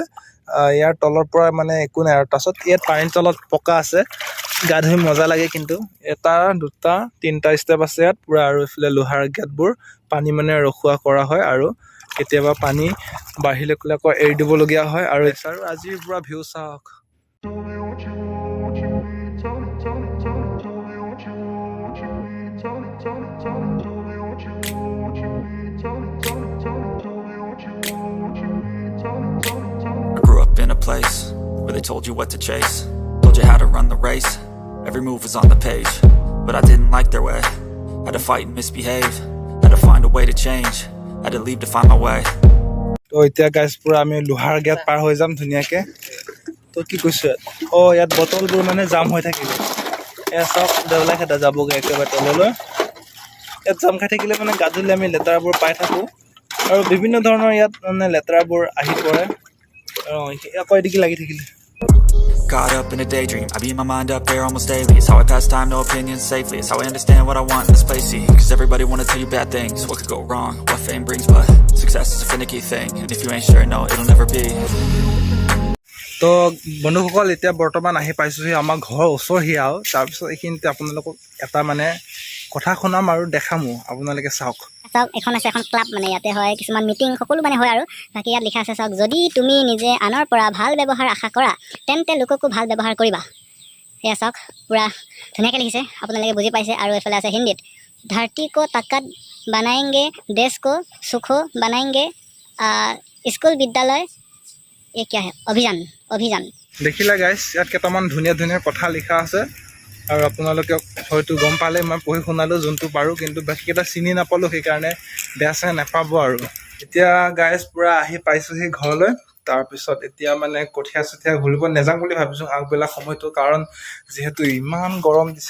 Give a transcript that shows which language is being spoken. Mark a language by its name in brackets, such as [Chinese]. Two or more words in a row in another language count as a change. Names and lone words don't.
[Assamese] ইয়াৰ তলৰ পৰা মানে একো নাই। আৰু তাৰপিছত ইয়াত পানীৰ তলত পকা আছে, গা ধুই মজা লাগে। কিন্তু এটা দুটা তিনিটা ষ্টেপ আছে ইয়াত পূৰা। আৰু এইফালে লোহাৰ গেটবোৰ পানী মানে ৰখোৱা কৰা হয়। আৰু কেতিয়াবা পানী বাঢ়িলে ক'লে আকৌ এৰি দিবলগীয়া হয়। আৰু আজিৰ পূৰা ভিউ চাওক। [English] I grew up in a place where they told you what to chase, told you how to run the race, every move was on the page, but I didn't like their way, had to fight and misbehave, had to find a way to change, had to leave to find my way. [Assamese] তো এতিয়া গাইজ পূৰা আমি লোহাৰ গেট পাৰ হৈ যাম ধুনীয়াকৈ। তো কি কৈছোঁ ইয়াত বটলবোৰ মানে জাম হৈ থাকিব। এয়া চাওক দেউলাই খেদা যাবগৈ একেবাৰে তললৈ। ইয়াত জাম খাই থাকিলে মানে গা ধুলে আমি লেতেৰাবোৰ পাই থাকোঁ, আৰু বিভিন্ন ধৰণৰ ইয়াত মানে লেতেৰাবোৰ আহি পৰে। আকৌ এদিকে লাগি থাকিলে [English] caught up in a daydream. I beat my mind up there almost daily. It's how I pass time, no opinions safely. It's how I understand what I want in this place, see. Cause everybody wanna tell you bad things. What could go wrong, what fame brings, but success is a finicky thing. And if you ain't sure, no, it'll never be. [Assamese] তো বন্ধুসকল এতিয়া বৰ্তমান আহি পাইছোঁহি আমাৰ ঘৰৰ ওচৰহি আৰু তাৰপিছত এইখিনিতে আপোনালোকক এটা মানে কথা শুনাম আৰু দেখামো আপোনালোকে চাওক চাওক এখন আছে এখন ক্লাব মানে ইয়াতে হয় কিছুমান মিটিং সকলো মানে হয় আৰু বাকী ইয়াত লিখা আছে চাওক যদি তুমি নিজে আনৰ পৰা ভাল ব্যৱহাৰ আশা কৰা তেন্তে লোককো ভাল ব্যৱহাৰ কৰিবা এয়া চাওক পুৰা ধুনীয়াকৈ লিখিছে আপোনালোকে বুজি পাইছে আৰু এফালে আছে হিন্দীত [Hindi] धरती को ताकत बनाएंगे देश को सुखो बनाएंगे स्कूल विद्यालय ये क्या है अभियान [Assamese] দেখিলা গাইছ ইয়াত কেইটামান ধুনীয়া ধুনীয়া কথা লিখা আছে আৰু আপোনালোকে হয়তো গম পালে মই পঢ়ি শুনালোঁ যোনটো পাৰোঁ কিন্তু বাকীকেইটা চিনি নাপালোঁ সেইকাৰণে বেয়া চেয়া নাপাব আৰু এতিয়া গাইছ পূৰা আহি পাইছোঁহি ঘৰলৈ তাৰপিছত এতিয়া মানে কঠীয়া চঠীয়া ঘূৰিব নাযাওঁ বুলি ভাবিছোঁ আগবেলা সময়টো কাৰণ যিহেতু ইমান গৰম দিছে